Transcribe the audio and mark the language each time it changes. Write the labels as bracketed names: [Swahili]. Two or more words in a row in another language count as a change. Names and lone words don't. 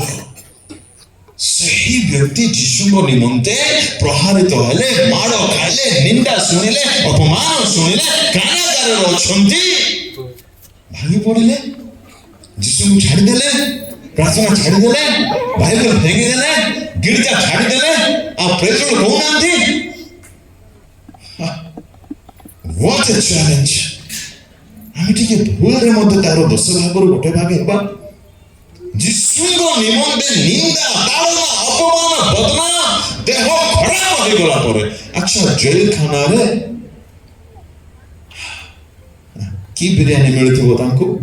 [Odia] ସେହି ବ୍ୟକ୍ତି ଯୀଶୁଙ୍କ ନିମନ୍ତେ ପ୍ରହାରିତ ହେଲେ, ମାଡ଼ ଖାଇଲେ, ନିନ୍ଦା ଶୁଣିଲେ, ଅପମାନ ଶୁଣିଲେ, କାରାଗାରରେ ଅଛନ୍ତି, ଭାଙ୍ଗି ପଡ଼ିଲେ, ଯୀଶୁଙ୍କୁ ଛାଡ଼ିଦେଲେ, ପ୍ରାର୍ଥନା ଛାଡ଼ିଦେଲେ, ବାଇବଲ ଫେଙ୍ଗିଦେଲେ, ଗିର୍ଜା ଛାଡ଼ିଦେଲେ, ଆଉ ପ୍ରେତର କହୁନାହାନ୍ତି। [English] What a challenge! [Odia] ଆମେ ଟିକେ ଭୁଲରେ ମଧ୍ୟ ତାର 10 ଭାଗରୁ 1 ଭାଗ ହେବା। ଯୀଶୁଙ୍କ ନିମନ୍ତେ ନିନ୍ଦା, ତାଡ଼ନା, ଅପମାନ, ବଦନାମ, ଦେହ ଖରାପ ହେଇଗଲା ପରେ, ଆଚ୍ଛା ଜେଲଖାନାରେ କି ବିରିୟାନୀ ମିଳୁଥିବ ତାଙ୍କୁ?